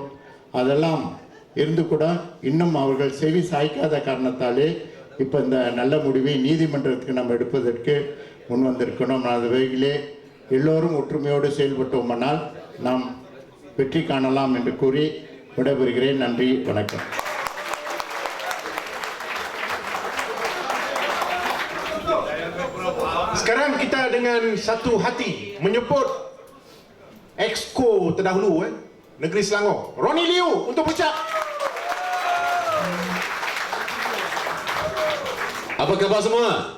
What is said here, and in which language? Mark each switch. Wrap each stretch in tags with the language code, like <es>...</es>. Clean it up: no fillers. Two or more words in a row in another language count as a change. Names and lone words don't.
<ta>அதெல்லாம் இருந்து கூட இன்னும் அவர்கள் செவி சாய்க்காத காரணத்தாலே இப்போ இந்த நல்ல முடிவை நீதிமன்றத்துக்கு நம்ம எடுப்பதற்கு முன் வந்திருக்கணும். நான் அது வகையிலே எல்லோரும் ஒற்றுமையோடு செயல்பட்டோமானால் நாம் வெற்றி காணலாம் என்று கூறி விடைபெறுகிறேன். நன்றி, வணக்கம்.</ta> <ms>Sekarang kita dengan satu hati menyebut Exco terdahulu Negeri Selangor, Ronnie Liu untuk berucap. Apa khabar semua?</ms>